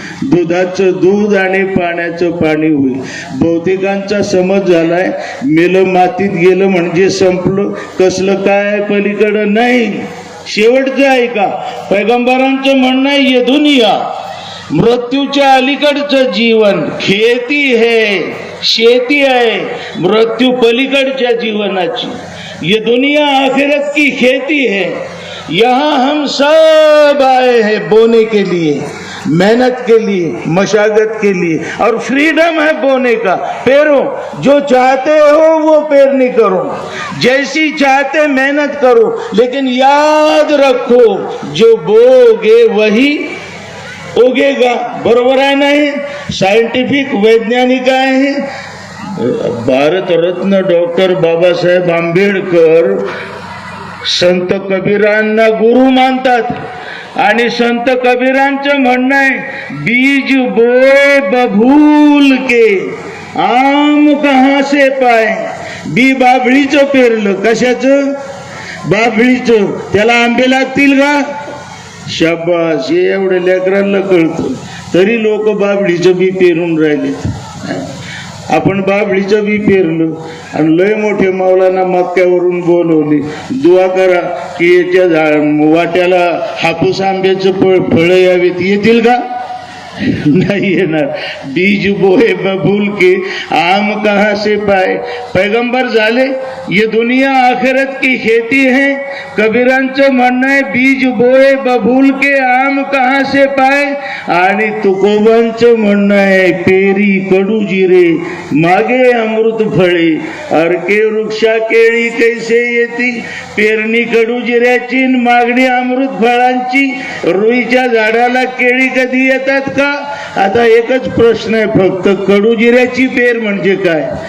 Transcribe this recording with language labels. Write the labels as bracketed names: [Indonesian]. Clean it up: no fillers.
[Marathi] दुधाचं दूध आणि पाण्याचं पाणी होईल. बहुतेकांचा समज झालाय, मेलं मातीत गेलं म्हणजे संपलं. कसलं काय पलीकडं नाही. शेवटचं आहे का? पैगंबरांचं म्हणणं आहे, [Hindi] ये दुनिया [Marathi] मृत्यूच्या अलीकडचं जीवन, [Hindi] खेती है, [Marathi] शेती आहे मृत्यू पलीकडच्या जीवनाची. [Hindi] ये दुनिया आखिरत की खेती है, यहाँ हम सब आए हैं बोने के लिए. मेहनत के लिए, मशागत के लिए, और फ्रीडम है बोने का। पेरो, जो चाहते हो वो पेरनी करो, जैसी चाहते मेहनत करो, लेकिन याद रखो जो बोगे वही उगेगा। [Marathi] बरोबर आहे नाही? सायंटिफिक वैज्ञानिक आहे। भारत रत्न डॉक्टर बाबासाहेब आंबेडकर संत कबीरांना गुरु मानतात आणि संत कबीरांचं म्हणणं आहे, [Hindi] बीज बोए बभूल के आम कहां से पाए। [Marathi] बी बाभळीचं पेरलं, कशाचं? बाभळीचं, त्याला आंबे लागतील का? शाबास, हे एवढ्या लेकरांना कळतं, तरी लोक बाभळीचं बी पेरून राहिलेत। आपण बाभळीचं बी पेरलं आणि लय मोठे मौलाना मक्क्यावरून बोलवले, दुआ करा की याच्या वाट्याला हापूस आंब्याचं फळ यावेत, येतील का? [Hindi] नहीं [Marathi] येणार। [Hindi] बीज बोए बबूल के आम कहां से पाए। [Marathi] पैगंबर झाले, [Hindi] ये दुनिया आखिरत की खेती है। [Marathi] कबीरांचं म्हणणं आहे, [Hindi] बीज बोए बबूल के आम कहां से पाए। [Marathi] आणि तुकोबांचं म्हणणं आहे, पेरी कडू जिरे मागे अमृत फळे, अरके वृक्षा केळी कैसे येती। पेरणी कडू जिऱ्याची, मागणी अमृत फळांची। रुईच्या झाडाला केळी कधी येतात का? आता एकच प्रश्न आहे फक्त, कडू जिऱ्याची पेर म्हणजे काय?